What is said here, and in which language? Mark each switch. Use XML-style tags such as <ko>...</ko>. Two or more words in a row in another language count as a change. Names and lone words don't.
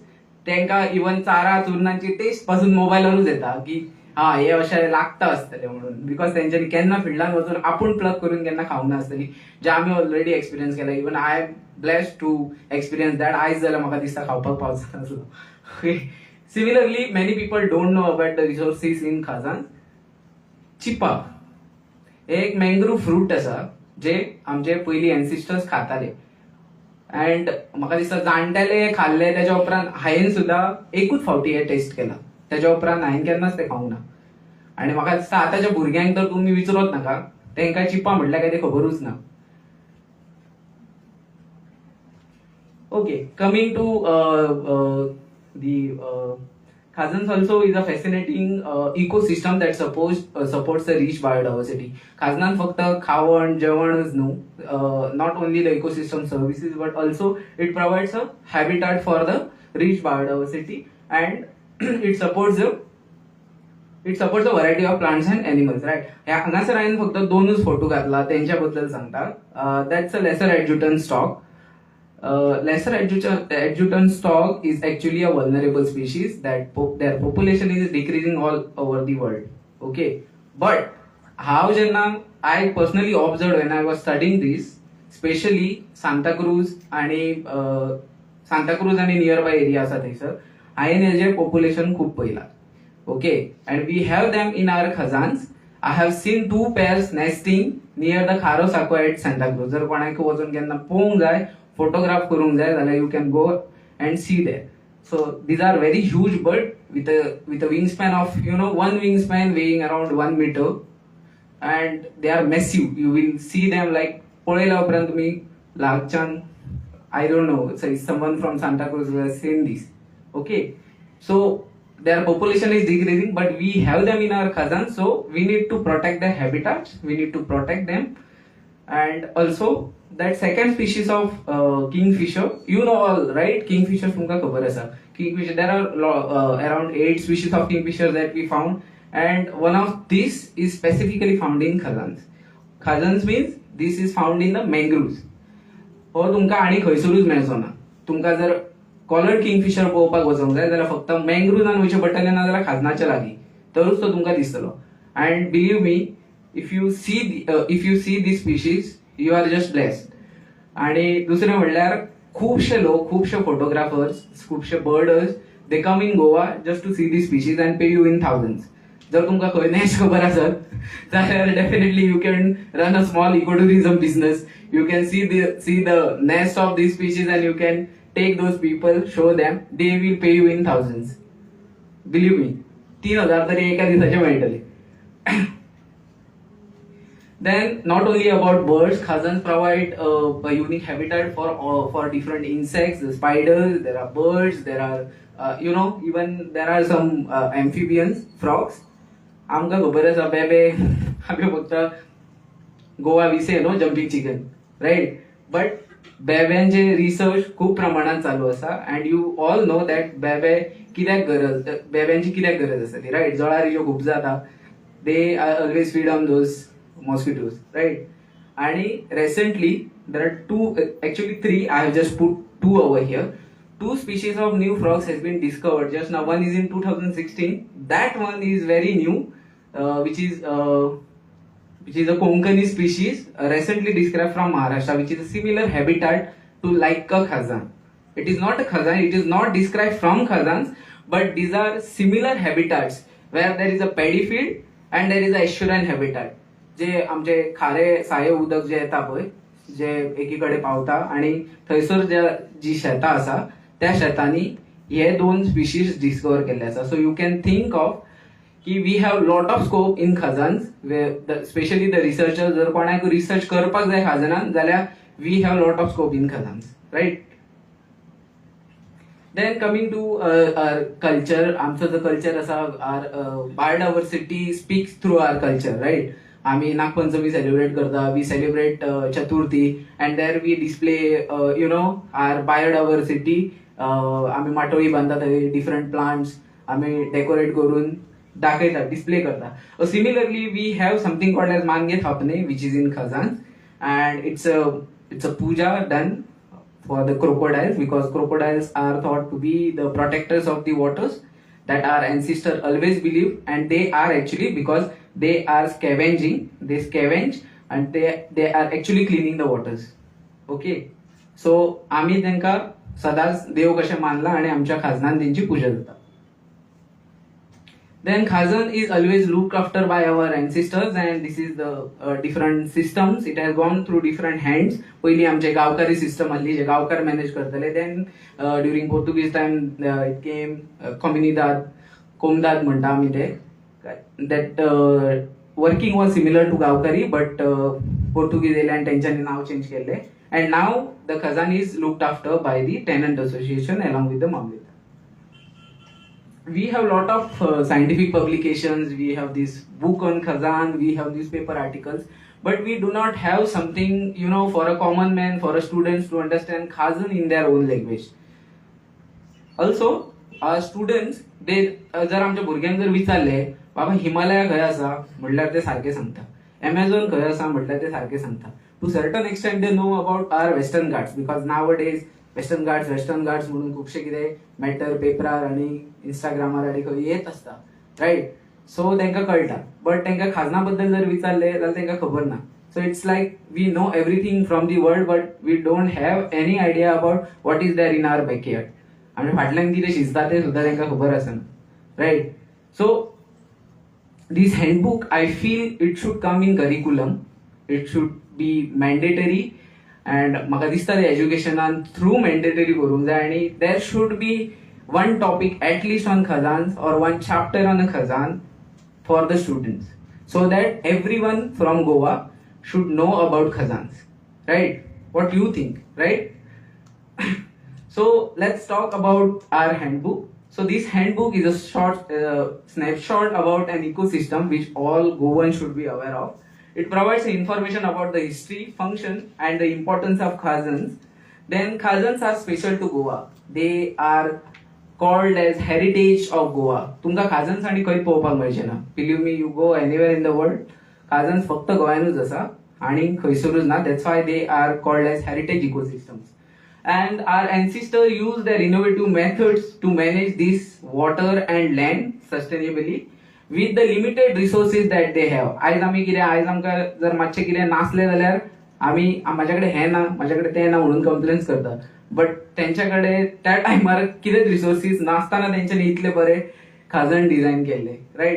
<kok>तांकां इवन चारा चुन्नांची टेस्ट पासून मोबायलारूच येता की हा हे अशें लागता आसतलें म्हणून, बिकॉज तेंच्यांनी केन्ना फिल्डान वचून आपूण प्लग करून केन्ना खावंक ना आसतली, जे आमी</kok> <en>already experience</en> <kok>केला.</kok> <en>Even I am blessed to experience that.</en> <kok>आयज जाल्यार म्हाका दिसता खावपाक पावचा नासलो.</kok> <en>Similarly many people don't know about the resources in Khazan.</en> <kok>चिपा हे एक</kok> <en>mangrove fruit</en> <kok>आसा जे आमचे पयलीं एन्सिस्टर्स खाताले. अँड म्हाका दिसता जाणटेले खाल्ले त्याच्या उपरांत हांवें सुद्धा एकूच फावटी हे टेस्ट केला, त्याच्या उपरांत हांवें केन्नाच ते खावंक ना. आणि म्हाका दिसता आतांच्या भुरग्यांक तर तुमी विचारत नाका, तांकां चिपा म्हटल्यार काय ते खबरूच ना.</kok> <en>Okay, coming to the Khazans also is a fascinating ecosystem that supports the rich biodiversity.</en> <kok>Khaznan फक्त खावण जेवणच न्हू,</kok> <en>not only the ecosystem services but also it provides a habitat for the rich biodiversity and it supports a variety of plants and animals, right?</en> <kok>हांगासर हांवें फक्त दोनच फोटो घातला तेंच्या बद्दल सांगता.</kok> <en>That's a lesser adjutant stock. Lesser adjutant stock is actually a vulnerable species that their population is decreasing all over the world. Okay, but how I personally observed when I was studying this, especially Santa Cruz and nearby areas are there.</en> <kok>INLJ population खूप पहिला.</kok> <en>Okay, and we have them in our Khazans. I have seen 2 pairs nesting near the Kharo Sako at Santa Cruz.</en> <kok>जर कोणाक वचून केन्ना पळोवंक जाय, फोटोग्राफ करूंक जाय जाल्यार</kok> <en>you can go and see there. So these are very huge bird with a wingspan of one wingspan weighing around 1 meter, and they are massive. You will see them like</en> <kok>पळयल्या उपरांत तुम्ही लागच्यान,</kok> <en>I don't know, so someone from Santa Cruz who has seen this. Okay, so their population is decreasing, but we have them in our Khazan, so we need to protect their habitats, we need to protect them. And also that second species of kingfisher, you know all, right?</en> <kok>Kingfisher तुमका खबर आसा.</kok> <en>Kingfisher, there are around 8 species of kingfisher that we found, and one of these is specifically found in Khazans. Khazans means this is found in the mangroves.</en> <kok>हो तुमका आणि खंयसरूच मेळचो ना. तुमका जर</kok> <en>collared kingfisher</en> <kok>पळोवपाक वचोंक जाय जाल्यार फक्त मँग्रुव्जान वयचें पडटलें, ना जाल्यार खाजनाच्या लागीं, तरच तो तुमकां दिसतलो.</kok> <en>And believe me, if you see this species, you are just blessed.</en> <kok>आणि दुसरें म्हणल्यार खूबशे लोक, खूबशे फोटोग्राफर्स, खूबशे बर्डर्स,</kok> <en>they come in Goa just to see this species and pay you in thousands. जर तुमकां खंय नेस्ट खबर आसत जाल्यार definitely you can run a small ecotourism business. You can see the nest of these species and you can take those people, show them, they will pay you in thousands. Believe me.</en> <kok>3,000 तरी एका दिसाचे मेळटले.</kok> <en>Then not only about birds, Khazans provide a unique habitat for different insects, the spiders, there are birds, there are even there are some amphibians, frogs.</en> <kok>आमकां खबर आसा बेबे आमी फक्त गोवा</kok> <en>we say jumping chicken, right, but</en> <kok>बेब्यांचे रिसर्च खूब प्रमाणात चालू आसा</kok> <en>and you all know that</en> <kok>बेब्यांची कित्याक गरज आसा ती, राईट. जळार इल्ल्यो खूब जाता,</kok> <en>they are always feed on those mosquitoes, right? And recently there are three, I have just put two over here. 2 species of new frogs has been discovered just now. One is in 2016, that one is very new, which is a Konkani species, recently described from Maharashtra, which is a similar habitat to like a khazan. It is not a khazan, it is not described from khazans, but these are similar habitats where there is a paddy field and there is a estuarine habitat.</en> <kok>जे आमचे खारे साये उदक जे येता पळय, जे एकीकडे पावता आणि थंयसर जी शेतां आसा त्या शेतांनी हे 2 स्पिशीज डिस्कवर केल्ले आसा.</kok> <en>So you can think of key we have lot of scope in Khazans, specially the researcher.</en> <kok>जर कोणाक रिसर्च करपाक जाय खजानान जाल्यार</kok> <en>we have lot of scope in Khazans, right. Then coming to our culture,</en> <kok>आमचो जो कल्चर आसा,</kok> <en>our biodiversity speaks through our culture, right?</en> <kok>आम्ही नागपंचमी सेलिब्रेट करता,</kok> <en>we celebrate Chaturthi and there we display our biodiversity.</en> <kok>आम्ही माटोळी बांधता, थंय डिफरंट प्लांट्स आम्ही डेकोरेट करून दाखयता, डिस्प्ले करता.</kok> <en>Similarly we have something called as Mange Thapne, which is in Khazan, and it's a puja done for the crocodiles, because crocodiles are thought to be the protectors of the waters that our ancestors always believed, and they are actually, because they are scavenging, they scavenge and they are actually cleaning the waters. Okay, so</en> <kok>आम्ही त्यांका सदाच देव कशे मानला आणि आमच्या खाजनान त्यांची पूजा जाता.</kok> <en>Then Khazan is always looked after by our ancestors, and this is the different systems. It has gone through different hands.</en> <kok>पहिली आमचे गावकारी सिस्टम आसली, जे गावकार मॅनेज करतले.</kok> <en>Then during Portuguese time it came comunidad,</en> <kok>कोमदाद म्हणटा आमी ते.</kok> <en>That working was similar to गावकारी, but Portuguese</en> <kok>येयले आणि तेंच्यांनी नाव चेंज केले.</kok> <en>And now the Khazan is looked after by the tenant association along with the mamlid. We have lot of scientific publications, we have this book on Khazan, we have newspaper articles, but we do not have something, for a common man, for a students to understand Khazan in their own language. Also, our students, they</en> <kok>जर आमच्या भुरग्यांक जर विचारले, बाबा हिमालय खंय आसा म्हटल्यार ते सारखे सांगता, Amazon खंय आसा म्हटल्यार ते सारखे सांगता.</kok> <en>To certain extent they know about our western ghats, because nowadays</en> <kok>वेस्टर्न घाट्स म्हणून खुबशे कितें मॅटर पेपरार आणि इंस्टाग्रामार आनी खंय येत आसता, रायट. सो तांकां कळटा, बट तांकां खाजना बद्दल जर विचारले जाल्यार तांकां खबर ना.</kok> <en>So it's like we know everything from the world, but we don't have any idea about what is there in our backyard.</en> <kok>आनी फाटल्यान कितें शिजता तें सुद्दां तांकां खबर आसना, रायट.</kok> <en>So this handbook I feel it should come in curriculum, it should be mandatory. And</en> <kok>म्हाका दिसता एज्युकेशनान थ्रू मॅन्डेटरी करूंक जाय, आणि</kok> <en>there should be one topic at least on Khazans or one chapter on a khazan for the students, so that everyone from Goa should know about khazans, right? What you think, right? So let's talk about our handbook. So this handbook is a short snapshot about an ecosystem which all Goans should be aware of. It provides information about the history, function and the importance of khazans. Then khazans are special to Goa. They are called as heritage of Goa.</en> <kok>तुमका khazans आणि खंय पळोवपाक मेळचे ना.</kok> <en>Believe me, you go anywhere in the world, khazans</en> <kok>फक्त गोंयानूच आसा आणि खंयसरूच ना.</kok> <en>That's why they are called as heritage ecosystems. And our ancestors used their innovative methods to manage this water and land sustainably with the limited resources that they have.</en> <kok>आयज आमी कितें, आयज आमकां जर मातशें कितें नासलें जाल्यार आमी म्हाजे कडेन हें ना, म्हाजे कडेन तें ना म्हणून कंप्लेन्स करता. बट तेंच्या कडेन त्या टायमार कितें रिसोर्सीस नासतना तेंच्यांनी इतले बरे खाजन डिझायन केल्ले, रायट.</kok>